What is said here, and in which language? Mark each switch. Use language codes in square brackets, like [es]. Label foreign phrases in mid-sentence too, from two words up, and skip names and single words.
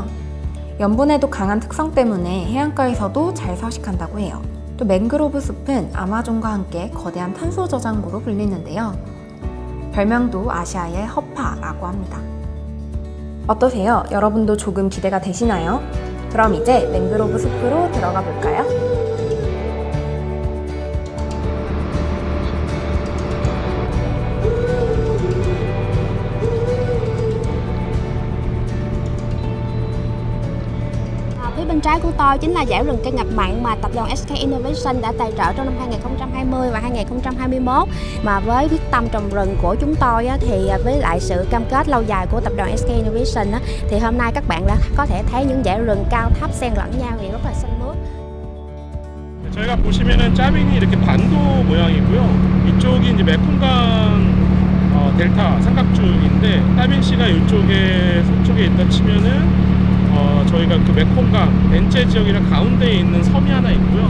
[ko] 염분에도 강한 특성 때문에 해안가에서도 잘 서식한다고 해요. 또 맹그로브 숲은 아마존과 함께 거대한 탄소 저장고로 불리는데요. 별명도 아시아의 허파라고 합니다. 어떠세요? 여러분도 조금 기대가 되시나요? 그럼 이제 맹그로브 숲으로 들어가 볼까요? [vi] Phía bên trái của tôi chính là dãy rừng cây ngập mặn mà tập đoàn SK Innovation đã tài trợ trong năm 2020 và 2021. Mà với quyết tâm trồng rừng của chúng tôi thì với lại sự cam kết lâu dài của tập đoàn SK Innovation thì hôm nay các bạn đã có thể thấy những dãy rừng cao thấp xen lẫn nhau thì rất là xanh mướt. [ko] 저희가 보시면은 짜빈이 이렇게 반도 모양이고요. 이쪽이 이제 메콩강 델타 삼각줄인데 짜빈시가 이쪽에 서쪽에 있다 치면은 저희가 그 메콩강 벤체 지역이랑 가운데에 있는 섬이 하나 있고요.